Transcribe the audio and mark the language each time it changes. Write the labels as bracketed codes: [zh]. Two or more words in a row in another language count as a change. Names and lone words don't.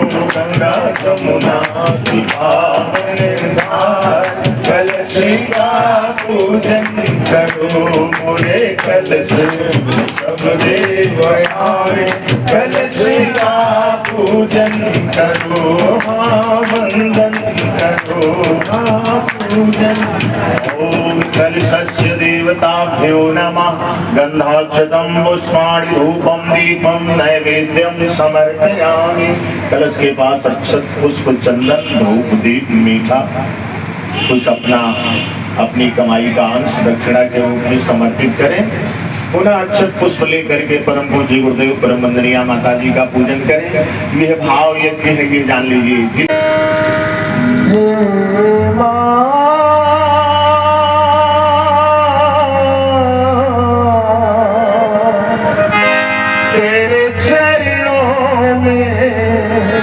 [hi] गंगा जमुना की पावन धार, कलश का पूजन करो। मोरे कलश सब देव आए, कलश का पूजन करो। हाँ वंदन करो, हाँ पूजन। [sa] ओम कलशस्य देवताभ्यो नमः। गंधाक्षतं पुष्पाणि धूपं दीपं नैवेद्यं समर्पयामि। [hi] कलश के पास अक्षत पुष्प चंदन धूप दीप मीठा कुछ अपनी कमाई का अंश दक्षिणा के रूप में समर्पित करें। पुनः अक्षत पुष्प लेकर के परम पूज्य गुरुदेव परम वंदनीय माता जी का पूजन करें। यह भाव यज्ञ है, ये जान लीजिए। तेरे चरणों में